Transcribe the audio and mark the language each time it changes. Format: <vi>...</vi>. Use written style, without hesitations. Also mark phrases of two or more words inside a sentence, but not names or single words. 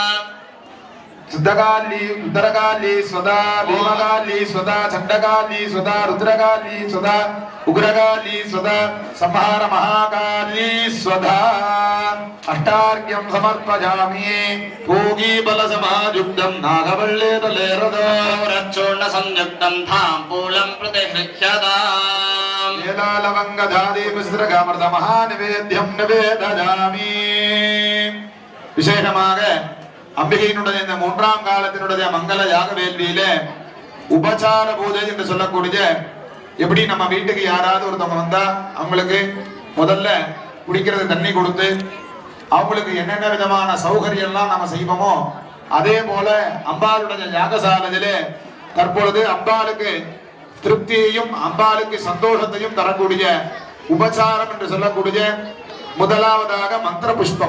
<sa>सिद्धकाल्यै उदरकाल्यै स्वदा भीमकाल्यै स्वदा चण्डकाल्यै स्वदा रुद्रकाल्यै स्वदा उग्रकाल्यै स्वदा संहार महाकाल्यै स्वदा अष्टार्घ्यं समर्पयामि पूगीफलसमायुक्तं नागवल्लेतलेरदोरच्चूर्ण संयुक्तं ताम्बूलं प्रतिगृह्यताम् एलालवङ्गधादि मिश्रकामृत महानिवेद्यं निवेदयामि</sa> <ta>விசேஷமாக அம்பிகையினுடைய இந்த மூன்றாம் காலத்தினுடைய மங்கள யாக வேள்வியிலே உபசார பூஜை என்று சொல்லக்கூடிய எப்படி நம்ம வீட்டுக்கு யாராவது ஒருத்தவங்க வந்தா அவங்களுக்கு முதல்ல குடிக்கிறது தண்ணி கொடுத்து அவங்களுக்கு என்னென்ன விதமான சௌகரியம்லாம் நம்ம செய்வோமோ அதே போல அம்பாளுடைய யாகசாலையிலே தற்பொழுது அம்பாளுக்கு திருப்தியையும் அம்பாளுக்கு சந்தோஷத்தையும் தரக்கூடிய உபசாரம் என்று சொல்லக்கூடிய முதலாவதாக மந்திர புஷ்பம்.</ta>